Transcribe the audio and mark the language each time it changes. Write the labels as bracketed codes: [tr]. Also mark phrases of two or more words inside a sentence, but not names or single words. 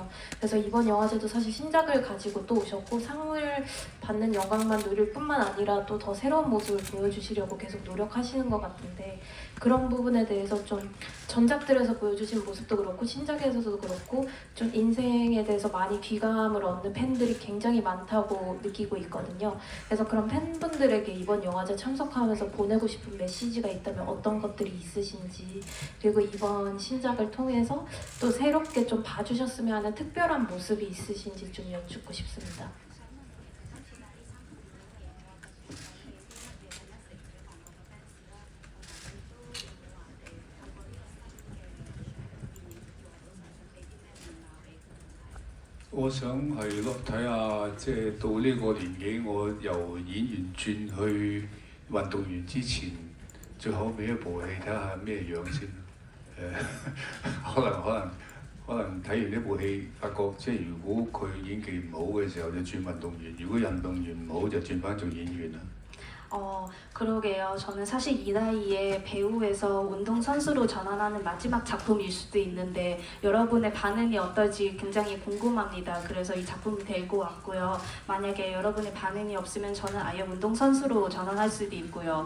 [ko] 그래서 이번 영화제도 사실 신작을 가지고 또 오셨고 상을 받는 영광만 누릴 뿐만 아니라 또 더 새로운 모습을 보여주시려고 계속 노력하시는 것 같은데 그런 부분에 대해서 좀 전작들에서 보여주신 모습도 그렇고 신작에서도 그렇고 좀 인생에 대해서 많이 귀감을 얻는 팬들이 굉장히 많다고 느끼고 있거든요. 그래서 그런 팬분들에게 이번 영화제 참석하면서 보내고 싶은 메시지가 있다면 어떤 것들이 있으신지 그리고 이번 신작을 통해서 또 새롭게 좀 봐주셨으면 하는 특별한 모습이 있으신지 좀 여쭙고 싶습니다. [yue] 我想係咯，睇下即係到呢個年紀，我由演員轉去運動員之前，最後尾一部戲睇下咩樣先。可能睇完呢部戲，發覺即係如果佢演技唔好嘅時候就轉運動員，如果運動員唔好就轉翻做演員啦。 [ko] 그러게요. 저는 사실 이 나이에 배우에서 운동선수로 전환하는 마지막 작품일 수도 있는데 여러분의 반응이 어떨지 굉장히 궁금합니다. 그래서 이 작품을 데리고 왔고요. 만약에 여러분의 반응이 없으면 저는 아예 운동선수로 전환할 수도 있고요.